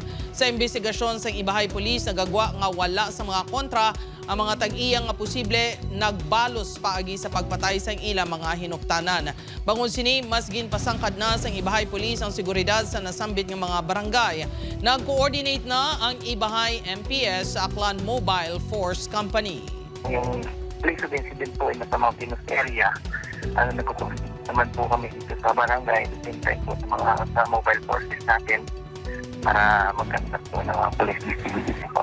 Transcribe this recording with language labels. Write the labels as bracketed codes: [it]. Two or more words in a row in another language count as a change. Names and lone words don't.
[hil] Sa investigasyon sang Ibahay Police, nagagwa nga wala sa mga kontra ang mga tag-iyang nga posible nagbalos paagi sa pagpatay sang ilang mga hinuktanan. Bangon sini, mas ginpasangkad na sang Ibahay Police ang seguridad sa nasambit ng mga barangay. Nag-coordinate na ang Ibahay MPS sa Aklan Mobile Force Company. [tl] Yung [en] place of incident [tl] po ay nasa mountainous area. Nagkukulit naman po kami dito sa barangay, [en] at the same time [tl] po sa mga mobile forces natin para mag-conduct po ng [en] police activities